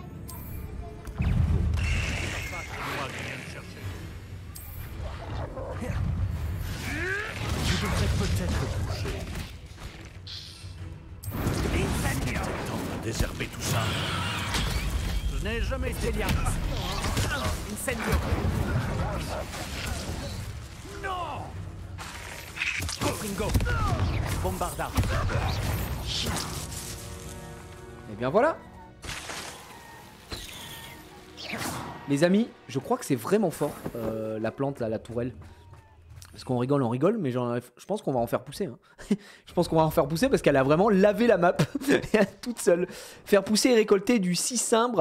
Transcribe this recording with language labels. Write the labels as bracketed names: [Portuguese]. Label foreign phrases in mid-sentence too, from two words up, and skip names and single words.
[French] Tu devrais peut-être le toucher. Temps de désherber tout ça. Je n'ai jamais été liard. Incendio. Non. Cofringo. Bombarda. Et bien voilà. Les amis, je crois que c'est vraiment fort la plante là, la tourelle. Parce qu'on rigole, on rigole, mais je pense qu'on va en faire pousser. Hein. Je pense qu'on va en faire pousser parce qu'elle a vraiment lavé la map toute seule. Faire pousser et récolter du cicimbre.